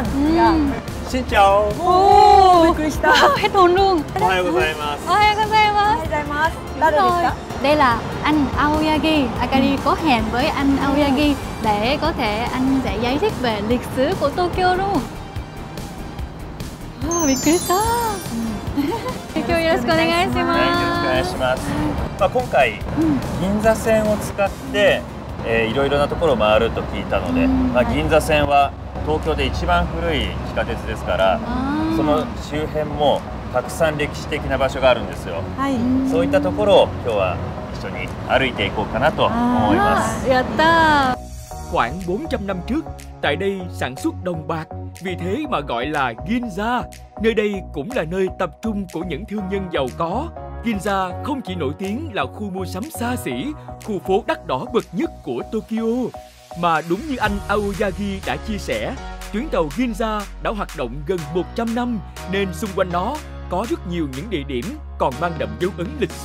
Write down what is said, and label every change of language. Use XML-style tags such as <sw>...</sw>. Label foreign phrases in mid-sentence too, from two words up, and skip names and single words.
<vi>Xin chào. Hết hồn luôn. Đây là anh Aoyagi. Akari có hẹn với anh Aoyagi để có thể anh sẽ giải thích về lịch sử của Tokyo đúng không?</vi> <ja>Bikkuriした. 今日よろしくお願いします。よろしくお願いします。今回銀座線を使っていろいろなところを回ると聞いたので、銀座線は東京で一番古い地下鉄ですから、その周辺もたくさん歴史的な場所があるんですよ。そういったところを今日は一緒に歩いていこうかなと思います。やった。</ja> <vi>Khoảng 400 năm trước, tại đây sản xuất đồng bạc, vì thế mà gọi là Ginza. Nơi đây cũng là nơi tập trung của những thương nhân giàu có. Ginza không chỉ nổi tiếng là khu mua sắm xa xỉ, khu phố đắt đỏ bậc nhất của Tokyo, mà đúng như anh Aoyagi đã chia sẻ, tuyến tàu Ginza đã hoạt động gần 100 năm, nên xung quanh nó có rất nhiều những địa điểm còn mang đậm dấu ấn lịch sử.</vi>